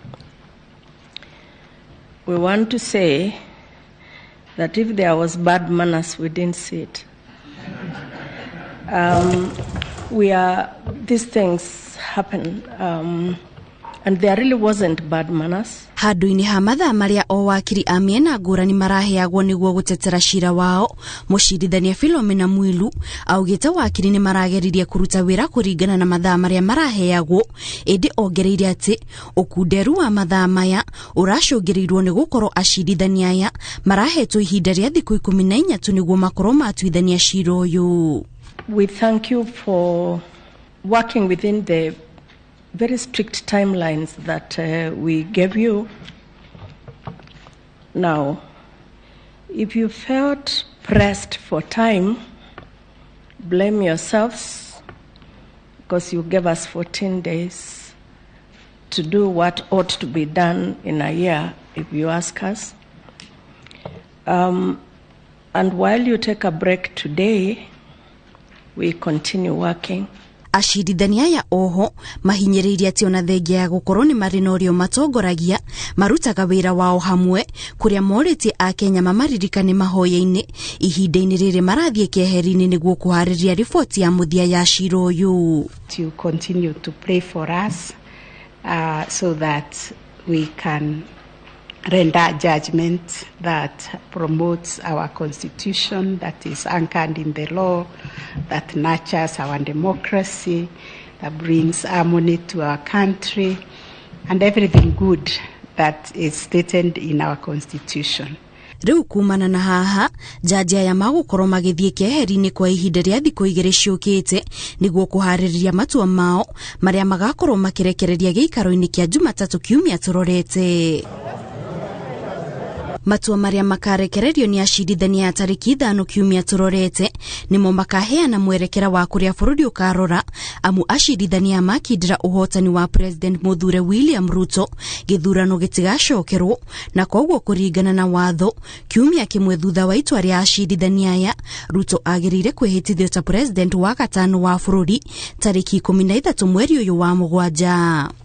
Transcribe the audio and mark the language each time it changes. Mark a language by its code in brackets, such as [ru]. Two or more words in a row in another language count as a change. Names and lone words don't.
[en] We want to say that if there was bad manners, we didn't see it. These things happen, and there really wasn't bad manners. [ki] Handu-ini ha mathaa maria o wakiri a miena ngurani maraheagwo niguo gutetera cira wao mucirithania Philomena Mwilu augite wakiri ni marageririe kuruta wira kuringana na mathaa maria maraheagwo indi ongereire ati ukunderu wa mathaa maya uracungirirwo ni gukorwo acirithania aya marahetwo ihinda ria thikũ 14 tu niguo makorwo matuithania cira uyu. [en] We thank you for working within the very strict timelines that we gave you. Now, if you felt pressed for time, blame yourselves, because you gave us 14 days to do what ought to be done in a year, if you ask us. And while you take a break today, we continue working. [ki] Acirithania ya oho mahinyiririe ati ona thengia ya gukorwo ni marinorio matongoragia marutaga wira wao hamwe kuria moriti a Kenya mamaririkane mahoya-ini ihinda-ini riri marathie kieheri-ini niguo kuhariria riboti ya muthia ya cira uyu. [en] To continue to pray for us so that we can render judgment that promotes our constitution, that is anchored in the law, that nurtures our democracy, that brings harmony to our country, and everything good that is stated in our constitution. [ki] Riu kumana na haha jaji aya magukorwo magithie kieheri-ini kwa ihinda ria thikũ 2 ciukite niguo kuhaririria matua mao maria magakorwo makirekereria giikaro-ini kia Jumatatu kiumia turorete. Matua maria makarekererio ni acirithania ya tariki 5 kiumia turorete nimo makaheana mwerekera wa kuria bururi ukarora amu acirithania makindira uhotani wa President Muthure William Ruto githurano gitigacokerwo na koguo kuringana na watho kiumia kimwe thutha wa itua ria acirithania aya Ruto agirire kwihitithio ta president wa gatano wa bururi tariki 13 mweri uyu wa mugwanja.